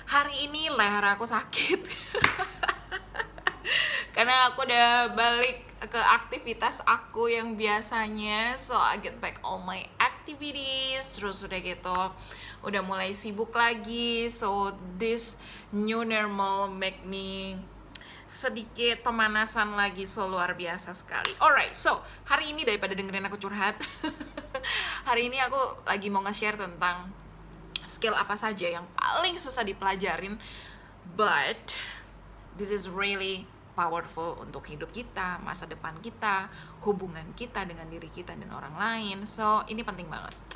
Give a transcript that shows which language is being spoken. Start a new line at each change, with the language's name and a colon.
Indonesian: Hari ini leher aku sakit karena aku udah balik ke aktivitas aku yang biasanya.
English: So I get back all my activities.
Indonesian: Terus udah gitu udah mulai sibuk lagi.
English: So this new normal make me
Indonesian: sedikit pemanasan lagi,
English: so
Indonesian: luar biasa sekali. Alright, so hari ini daripada dengerin aku curhat hari ini aku lagi mau nge-share tentang skill apa saja yang paling susah dipelajarin,
English: but this is really powerful
Indonesian: untuk hidup kita, masa depan kita, hubungan kita dengan diri kita dan orang lain. So ini penting banget.